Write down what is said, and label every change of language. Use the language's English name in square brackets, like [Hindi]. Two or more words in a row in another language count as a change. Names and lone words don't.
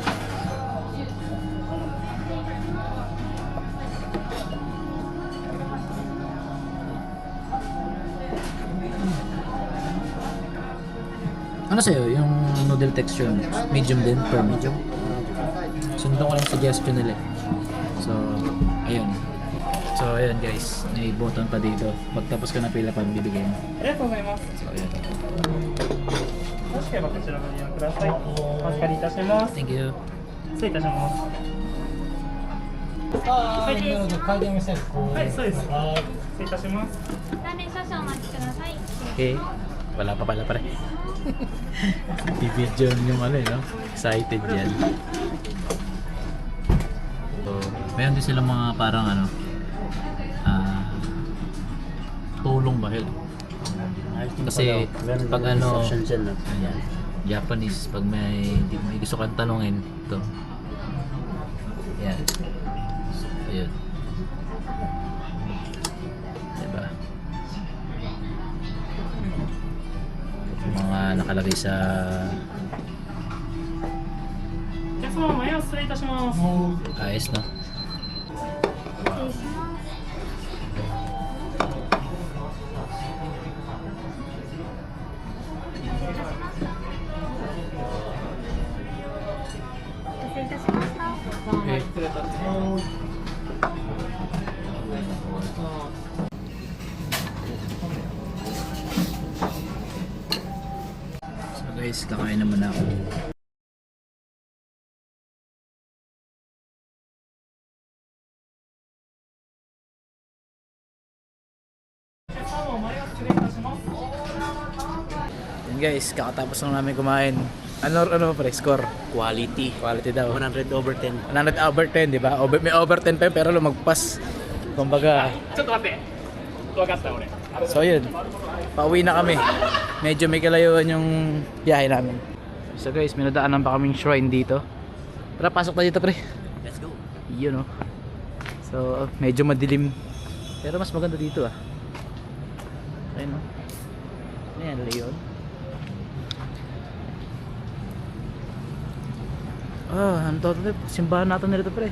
[Filipino] Ano sa'yo? Yung [English] noodle texture medium [Filipino] din [English] per medium? [Filipino] Sundan ko lang suggestion nila eh. So, ayun. So, ayun guys. May button pa dito. Pagtapos ka na pila pa, bibigay mo. [Japanese] ありがとうございます。 [Filipino] So, ayun. [Japanese] よろしければこちらご利用ください。お預かりいたします。 [English] Thank you. [Japanese] 失礼いたします。はい、そうです。失礼いたします。ラーメン少々お待ちください。 [Filipino] Okay. Wala pa pala pare. Bibidyo yung ano eh, no? Excited yan. So, meron din silang mga parang ano, tulong ba yun? Kasi pag ano, ayan, Japanese, pag may gusto kang tanungin, ito. Ayan. So, ayun. Diba? Mga nakalagay sa [Japanese] お客様、前を失礼いたします。 [Filipino] ayos, no? [Japanese] 失礼します。失礼いたしました。 [English] So guys, [Filipino] kakain naman ako. Yan guys, kakatapos lang namin kumain. Ano pre, score? Quality. Quality daw. 100 over 10. 100 over 10, di ba? May over 10 pa yun, pero lumagpas. Kumbaga, [Japanese] ちょっと待って。分かった俺。 [Filipino] so yun, pauwi na kami. Medyo may kalayuan yung biyahe namin. [English] So guys, [Filipino] may nadaanan pa kaming shrine dito. Tara, pasok na dito pre. [English] Let's go. [Filipino] Yun oh. So, medyo madilim. Pero mas maganda dito ah. Ayun oh. Ano yan, Leon? Ano to? Simbahan natin nila ito pre.